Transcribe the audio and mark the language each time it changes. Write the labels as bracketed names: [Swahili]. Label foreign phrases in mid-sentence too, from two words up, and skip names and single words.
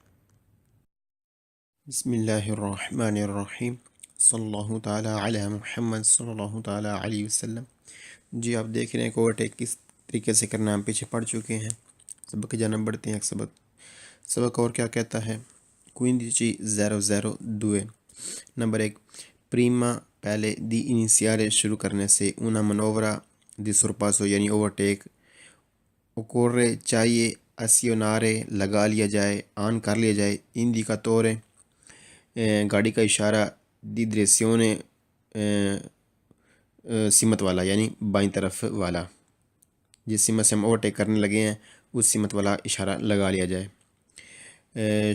[Arabic] بسم اللہ الرحمن الرحیم، صلی اللہ تعالیٰ علی محمد صلی اللہ تعالیٰ علیہ وسلم۔ [Urdu] جی آپ دیکھ رہے ہیں کہ اوورٹیک کس طریقے سے کرنا ہم پیچھے پڑھ چکے ہیں، سبق کی جانب بڑھتے ہیں۔ ایک سبق اور کیا کہتا ہے؟ 15:00 نمبر 1، پریما پہلے [Italian] di iniziare [Urdu] شروع کرنے سے، [Italian] una manovra di sorpasso [Urdu] یعنی اوورٹیک، occorre چاہیے، اسیونارے لگا لیا جائے، آن کر لیا جائے، indicatore گاڑی کا اشارہ، [Italian] di direzione [Urdu] سمت والا یعنی بائیں طرف والا، جس سمت سے ہم اوورٹیک کرنے لگے ہیں اس سمت والا اشارہ لگا لیا جائے۔